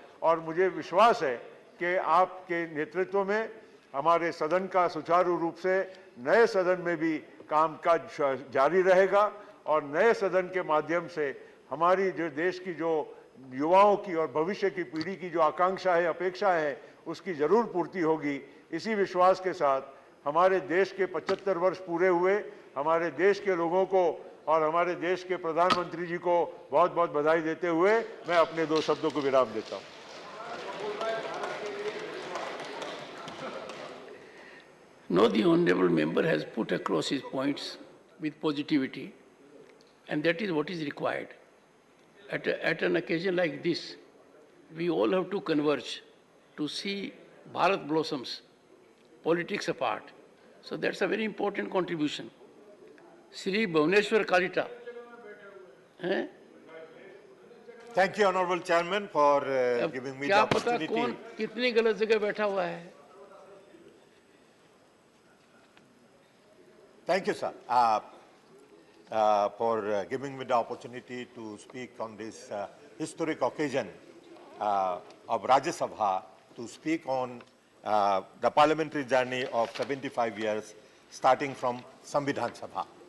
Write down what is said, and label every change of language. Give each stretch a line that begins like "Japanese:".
Hindi: और मुझे विश्वास है कि आपके नेतृत्व में हमारे सदन का सुचारू रूप से नए सदन में भी कामकाज जारी रहेगा और नए सदन के माध्यम से हमारी जो देश की जो युवाओं की और भविष्य की पीढ़ी की जो आकांक्षा है, अपेक्षा है, उसकी जरूर पूर्ति होगी। इसी विश्वास के साथ हमारे देश के 75 वर्ष पूरे हुए, हमारे देश के लोगों को और हमारे देश के प्रधानमंत्री जी को बहुत बहुत बधाई देते हुए मैं अपने 2 शब्दों को विराम देता हूं।
English: No, the honourable member has put across his points with positivity, and that is what is required. At an occasion like this, we all have to converge to see Bharat blossoms, politics apart. So that's a very important contribution. Sri Bhuvaneshwar Kalita. Thank you, Honourable Chairman, for giving me the opportunity.
Hindi: क्या पता कौन कितनी गलत जगह बैठा हुआ है?
English: Thank you, sir, for giving me the opportunity to speak on this historic occasion of Rajya Sabha, to speak on the parliamentary journey of 75 years, starting from Samvidhan Sabha.